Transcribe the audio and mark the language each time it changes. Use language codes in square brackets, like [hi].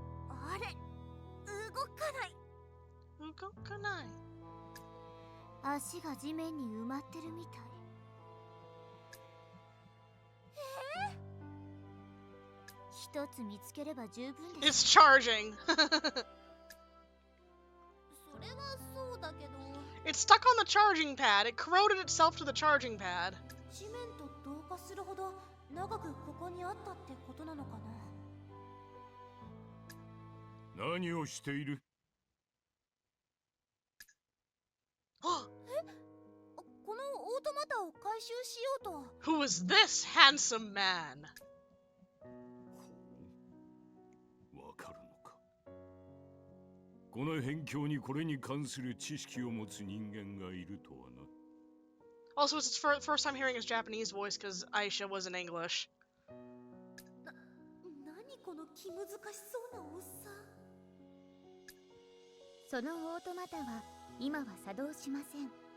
[ja] あれ、動かない。動かない。足が地面に埋まってるみたい。一つ見つければ十分です。 [en] It's charging! [ja] それはそうだけど。 [en] It's stuck on the charging pad. It corroded itself to the charging pad. [ja] 地面と同化するほど長くここにあったってことなのかな。何をしている？このオートマタを回収しようと。 [en] Who is this handsome man? [ja] わかるのか。この辺境にこれに関する知識を持つ人間がいるとはな。 [en] Also, it's his first time hearing his Japanese voice because Aisha was in English. [ja] 何この気難しそうなおっさん。そのオートマタは今は作動しません。